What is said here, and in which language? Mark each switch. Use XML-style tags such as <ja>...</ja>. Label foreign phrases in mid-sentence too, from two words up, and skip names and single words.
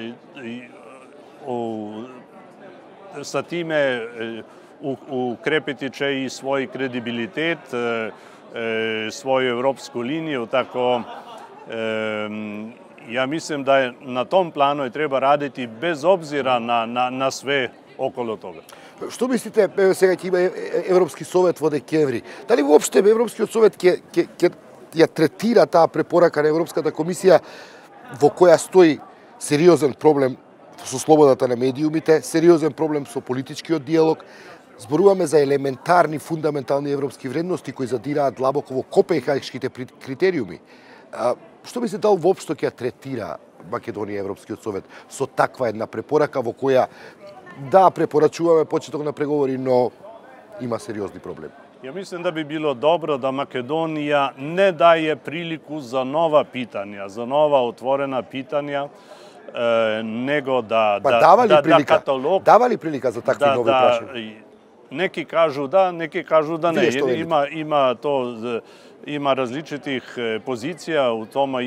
<sr>sa time ukrepiti će i svoj kredibilitet, svoju evropsku liniju, tako ja mislim da je na tom planu treba raditi bez obzira na sve okolo toga.</sr> <mk>Što mislite, сега ќе има Европски совет во декември, дали воопште Европскиот совет ќе третира таа препорака на Европската комисија во која стои сериозен проблем со слободата на медиумите, сериозен проблем со политичкиот диалог, зборуваме за елементарни, фундаментални европски вредности кои задираат длабоко во копенхагските критериуми. Што мислите, дали воопшто ќе третира Македонија Европскиот совет со таква една препорака во која да препорачуваме почеток на преговори, но има сериозни проблеми?</mk> <sr>Ja mislim da bi bilo dobro da Makedonija ne daje priliku za nova pitanja, za nova otvorena pitanja, nego da katalog...</sr> <mk>Дава ли прилика за такви нови прашење?</mk> <sr>Neki kažu da, neki kažu da ne. Ima različitih pozicija u tome.</sr>